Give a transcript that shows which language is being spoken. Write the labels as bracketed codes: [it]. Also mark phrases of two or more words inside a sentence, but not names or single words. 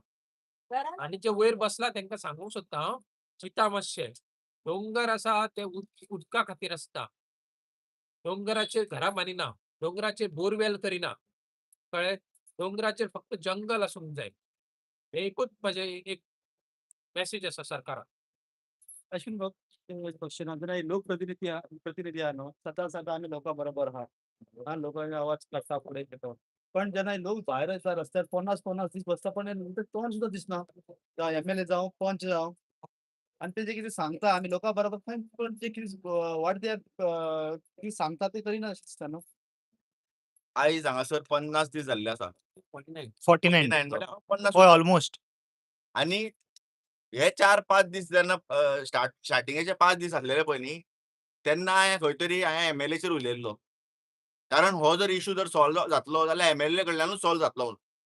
[kok] आनी जे वयर बसला तांकां सांगूंक सोदता हांव, चिंता मातशें. डोंगर आसा ते उदका खातीर आसता. डोंगराचेर घरां बांदिना. डोंगराचेर बोरवेल करिना. कळ्ळें? डोंगराचेर फक्त जंगल आसूंक जाय. हे एकूच म्हजें एक मेसेज आसा सरकाराक. [mr] अश्विन बघ क्वेश्चन नाही लोकप्रतिनिधी प्रतिनिधी आहे ना स्वतः स्वतः आम्ही लोकांबरोबर आहात. हा लोकांचा आवाज कसा पुढे येतो. पण ज्यांना लोक बाहेर येतात रस्त्यावर 50-50 तीस बसता पण नंतर तोंड सुद्धा दिसणार एम-एल-ए जावं पंच जावं आणि ते जे किती सांगता आम्ही लोकांबरोबर पण ते किती वाटते किती सांगतात ते तरी ना दिसतं. [kok] आयज हांगासर 50 दीस जाल्ले आसा. 49. 49. 49 म्हटल्यार 50 होय ऑलमोस्ट. आणि हे 4-5 दीस जेन्ना स्टार्टिंगेचे 5 दीस आसलेले पळय न्ही, तेन्ना हांवें खंय तरी एम-एल-एचेर उलयल्लो. कारण हो जर इश्यू जर सॉल्व जातलो जाल्यार एम-एल-ए कडल्यानूच सॉल्व जातलो म्हणून.